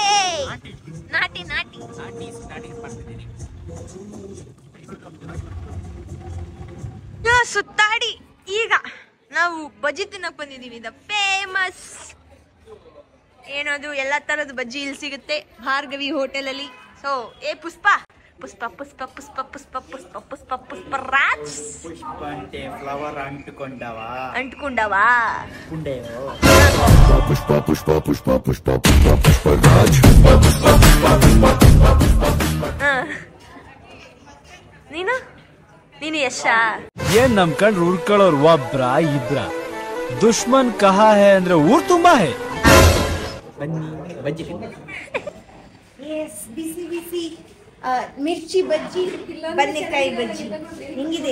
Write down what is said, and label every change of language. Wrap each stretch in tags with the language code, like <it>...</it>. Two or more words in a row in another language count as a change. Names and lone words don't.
<kn>ನಾಟಿ ಸುತ್ತಾಡಿ ಈಗ ನಾವು ಬಜ್ಜಿ ತಿನ್ನಕ್ ಬಂದಿದೀವಿ. ದ ಫೇಮಸ್ ಏನದು, ಎಲ್ಲಾ ತರದ ಬಜ್ಜಿ ಇಲ್ಲಿ ಸಿಗುತ್ತೆ ಭಾರ್ಗವಿ ಹೋಟೆಲ್ ಅಲ್ಲಿ. ಸೊ ಪುಷ್ಪ ಪುಷ್ಪ ಪುಷ್ಪ ಪುಷ್ಪ ಪುಷ್ಪ ಪುಷ್ಪ ಪುಷ್ಪ ಪುಷ್ಪ ರಾಜ್</kn> <te>ಪುಷ್ಪ ಅಂತೆ ಫ್ಲವರ್ ಅಂಟ್ಕೊಂಡವ</te> <kn>पुष्पा पुष्पा पुष्पा पुष्पा पुष्पा पुष्पा राज ನೀನು ಯಶ. ಏನ್ ನಮ್ ಕಂಡ್ರು ಉರ್ಕೊಳ್ಳೋರು ಒಬ್ರ ಇಬ್ರ,</kn> <hi>दुश्मन कहाँ है</hi> <kn>ಅಂದ್ರೆ ಊರ್ ತುಂಬಾ ಹೇ. ಬನ್ನಿ ಬಜ್ಜಿ. ಬಿಸಿ ಬಿಸಿ ಮಿರ್ಚಿ ಬಜ್ಜಿ, ಬನ್ನೆಕಾಯಿ ಬಜ್ಜಿ ಹಿಂಗಿದೆ.</kn>